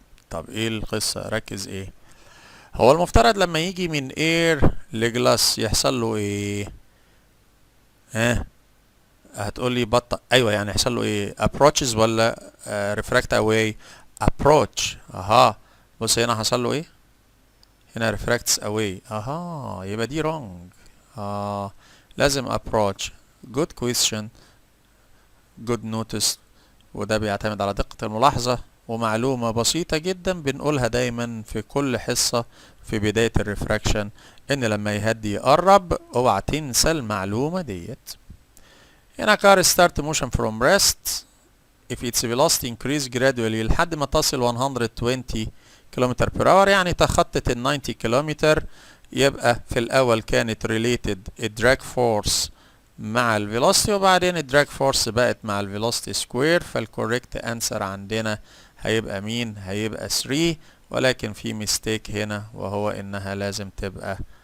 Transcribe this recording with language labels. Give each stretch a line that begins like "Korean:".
Arabic: طب ايه القصة؟ ركز ايه؟ هو المفترض لما يجي من اير لجلاس يحصل له ايه؟ ها هتقول لي بطأ، ايوه يعني يحصل له ايه؟ approaches ولا
English: refract away؟
Arabic: approach. اها بص هنا حصل له ايه؟ هنا refracts away. اها يبقى دي wrong. لازم approach.
English: good question, good notice.
Arabic: وده بيعتمد على دقة الملاحظة ومعلومة بسيطة جدا بنقولها دايما في كل حصة في بداية الريفراكشن، ان لما يهدي يقرب اوعى تنسى المعلومة ديت. هنا
English: car start motion from rest if its velocity increase gradually
Arabic: لحد ما تصل 120 كيلومتر per hour، يعني تخطت ال 90 كيلومتر، يبقى في الاول كانت related الدراج فورس مع الفيلوسيتي، وبعدين الدراج فورس بقت مع الفيلوسيتي سكوير، فالكوريكت انسر عندنا هيبقى مين؟ هيبقى 3، ولكن في ميستيك هنا وهو انها لازم تبقى